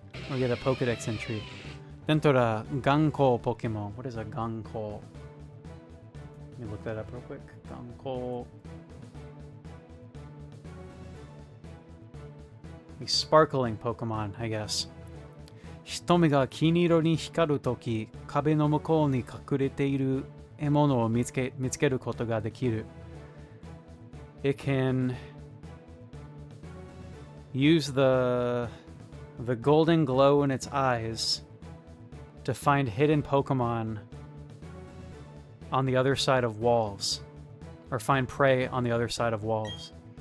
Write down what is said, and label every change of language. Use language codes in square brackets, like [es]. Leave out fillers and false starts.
[en] We get a Pokedex entry. Rentora Ganko Pokemon. What is a Ganko? Let me look that up real quick. Ganko. A sparkling Pokemon, I guess. [ja] 瞳が金色に光るとき、壁の向こうに隠れている獲物を見つけることができる。 [en] It can use the golden glow in its eyes to find hidden Pokemon on the other side of walls, or find prey on the other side of walls.